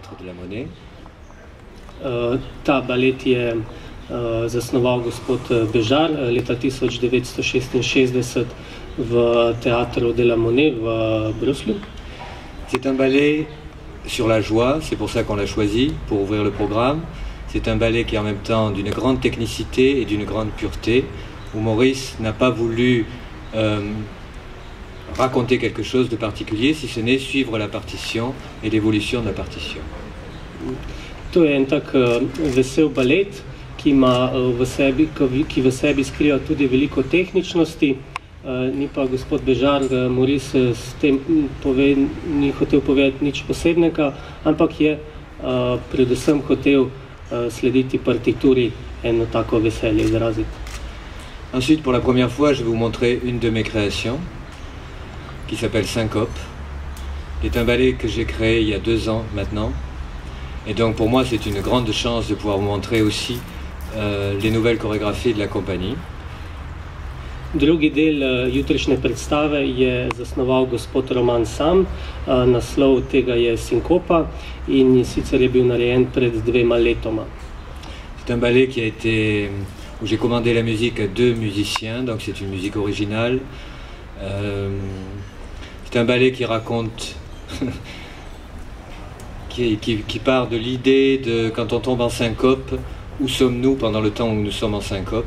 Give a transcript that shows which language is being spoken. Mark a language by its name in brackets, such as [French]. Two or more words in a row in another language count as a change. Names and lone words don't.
[French] Théâtre de la Monnaie. [Slovenian] Ta balet je zasnoval gospod Bežar leta 1966 v Teatru de la Monnaie v Bruslju. [French] C'est un ballet sur la joie, c'est pour ça qu'on l'a choisi, pour ouvrir le programme. C'est un ballet qui est en même temps d'une grande technicité et d'une grande pureté, où Maurice n'a pas voulu raconter quelque chose de particulier, si ce n'est suivre la partition et l'évolution de la partition. [Slovenian] To je en tak vesel balet, ki v sebi skriva tudi veliko tehničnosti. Ni pa gospod Bežar, Maurice s tem ni hotel povedati nič posebnega, ampak je predvsem hotel slediti partituri, eno tako veselje izraziti. [French] Ensuite, pour la première fois, je vais vous montrer une de mes créations, qui s'appelle Syncope, qui est un ballet que j'ai créé il y a 2 ans maintenant. Et donc pour moi, c'est une grande chance de pouvoir vous montrer aussi les nouvelles chorégraphies de la compagnie. [Slovenian] Drugi del jutrišnje predstave je zasnoval gospod Roman sam, naslov tega je Syncopa in sicer je bil narejen pred 2 letoma. [French] C'est un ballet qui a été, où j'ai commandé la musique à 2 musiciens, donc c'est une musique originale. C'est un ballet qui raconte, qui part de l'idée de quand on tombe en syncope, où sommes-nous pendant le temps où nous sommes en syncope.